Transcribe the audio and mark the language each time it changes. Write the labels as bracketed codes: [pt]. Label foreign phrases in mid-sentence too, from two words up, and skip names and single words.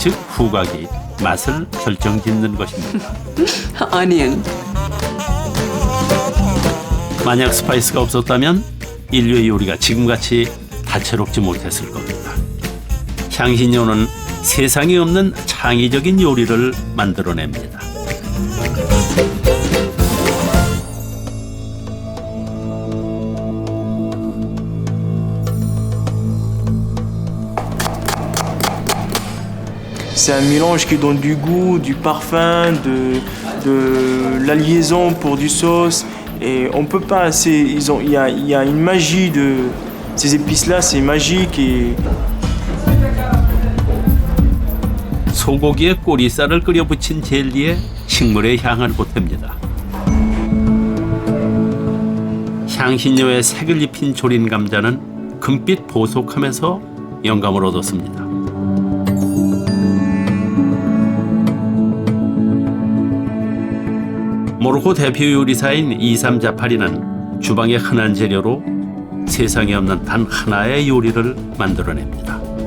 [ko] 즉 후각이 맛을 결정짓는 것입니다. Onion. 만약 스파이스가 없었다면 인류의 요리가 지금같이 다채롭지 못했을 겁니다. 향신료는 세상에 없는 창의적인 요리를 만들어냅니다. [fr] c'est un mélange qui donne du goût, du parfum, de la liaison pour du sauce. Et on peut pas, il y a une magie de ces épices-là, c'est magique et [ko] 소고기에 꼬리살을 끓여 붙인 젤리에 식물의 향을 보탭니다. 향신료에 색을 입힌 조린 감자는 금빛 보속함에서 영감을 얻었습니다. 모로코 대표 요리사인 이삼 자파리는 주방의 흔한 재료로 세상에 없는 단 하나의 요리를 만들어냅니다.